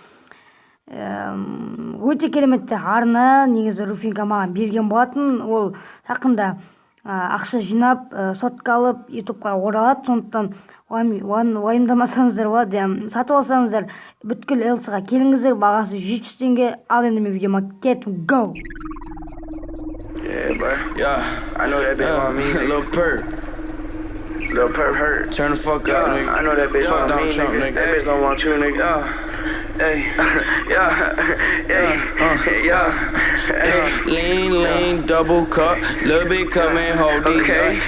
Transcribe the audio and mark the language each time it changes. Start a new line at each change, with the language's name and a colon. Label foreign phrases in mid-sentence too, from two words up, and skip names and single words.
Kazakh: Өте кереметті арна, негізі Руфинка маған берген болатын. Ол жақында ақша жинап, сотқа алып, ютубқа оралады. Сондықтан уайымдамасаңыздар болады. Сатып алсаңыздар, бүткіл Элсаға келіңіздер, бағасы 700 теңге. Ал енді мен видеома кетіп,
English: go! Yeah, bro. Yeah, I know that bitch want me. Lil Perp. Lil Perp hurt. Turn the fuck up, nigga. I know that bitch want me, nigga. That bitch don't want you, nigga. Hey, lean, double cup, little bit coming, hold it.